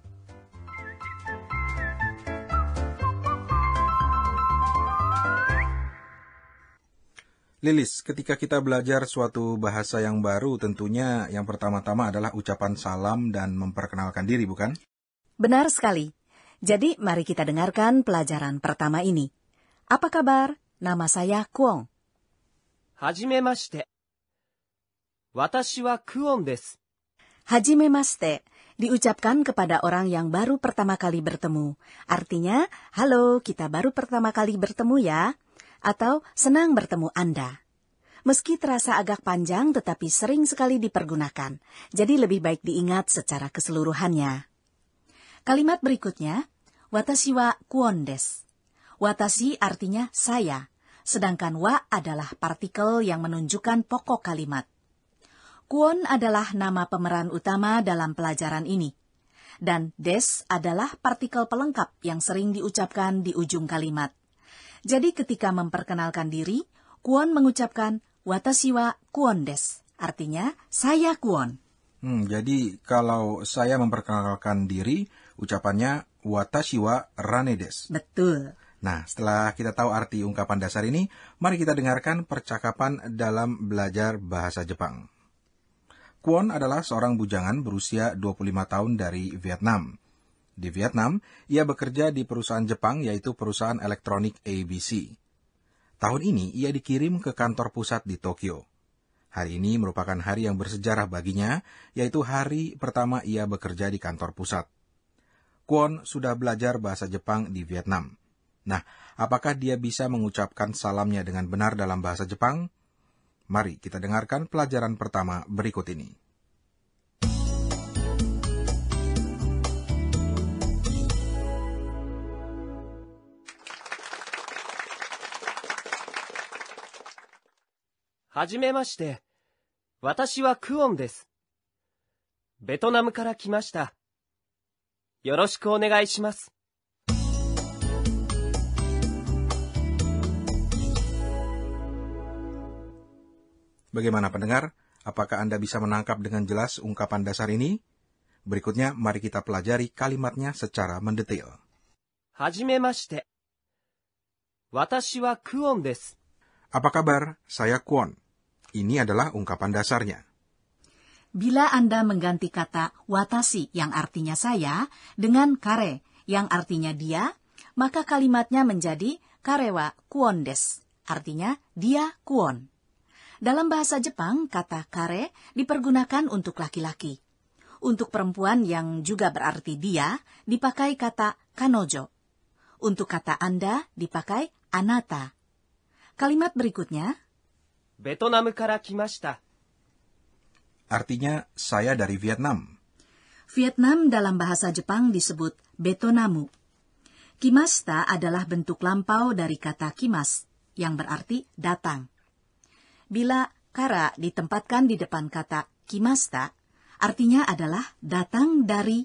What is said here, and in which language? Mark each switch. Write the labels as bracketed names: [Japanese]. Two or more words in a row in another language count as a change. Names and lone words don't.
[Indonesian] Lilis, ketika kita belajar suatu bahasa yang baru, tentunya yang pertama-tama adalah ucapan salam dan memperkenalkan diri, bukan? Benar sekali. Jadi, mari kita dengarkan pelajaran pertama ini. Apa kabar? Nama saya Kwon. [Japanese] はじめまして。私はクオンです. [Indonesian] Hajimemashite diucapkan kepada orang yang baru pertama kali bertemu. Artinya, halo, kita baru pertama kali bertemu ya. Atau senang bertemu Anda. Meski terasa agak panjang, tetapi sering sekali dipergunakan. Jadi lebih baik diingat secara keseluruhannya. Kalimat berikutnya, [Japanese] 私はクオンです. [Indonesian] Watashi artinya saya, sedangkan wa adalah partikel yang menunjukkan pokok kalimat. Kwon adalah nama pemeran utama dalam pelajaran ini. Dan des adalah partikel pelengkap yang sering diucapkan di ujung kalimat. Jadi ketika memperkenalkan diri, Kwon mengucapkan [Japanese] 私はクオンです. [Indonesian] Artinya, saya Kwon. Jadi kalau saya memperkenalkan diri, ucapannya [Japanese] 私はラネです. [Indonesian] Betul. Nah, setelah kita tahu arti ungkapan dasar ini, mari kita dengarkan percakapan dalam belajar bahasa Jepang. Kwon adalah seorang bujangan berusia 25 tahun dari Vietnam. Di Vietnam, ia bekerja di perusahaan Jepang, yaitu perusahaan elektronik ABC. Tahun ini, ia dikirim ke kantor pusat di Tokyo. Hari ini merupakan hari yang bersejarah baginya, yaitu hari pertama ia bekerja di kantor pusat. Kwon sudah belajar bahasa Jepang di Vietnam. Nah, apakah dia bisa mengucapkan salamnya dengan benar dalam bahasa Jepang? Mari kita dengarkan pelajaran pertama berikut ini. [Japanese] Hajimemashite. 私はクオンです. ベトナムから来ました。よろしくお願いします。 [Indonesian] Bagaimana pendengar? Apakah Anda bisa menangkap dengan jelas ungkapan dasar ini? Berikutnya, mari kita pelajari kalimatnya secara mendetail. [Japanese] はじめまして。私はクオンです。 [Indonesian] Apa kabar? Saya Kwon. Ini adalah ungkapan dasarnya. Bila Anda mengganti kata watashi yang artinya saya dengan kare yang artinya dia, maka kalimatnya menjadi [Japanese] 彼はクオンです. [Indonesian] Artinya dia Kwon. Dalam bahasa Jepang, kata kare dipergunakan untuk laki-laki. Untuk perempuan yang juga berarti dia, dipakai kata kanojo. Untuk kata Anda, dipakai anata. Kalimat berikutnya, [Japanese] ベトナムから来ました。 [Indonesian] Artinya, saya dari Vietnam. Vietnam dalam bahasa Jepang disebut Betonamu. Kimasta adalah bentuk lampau dari kata kimas, yang berarti datang. Bila kara ditempatkan di depan kata kimasta, artinya adalah datang dari.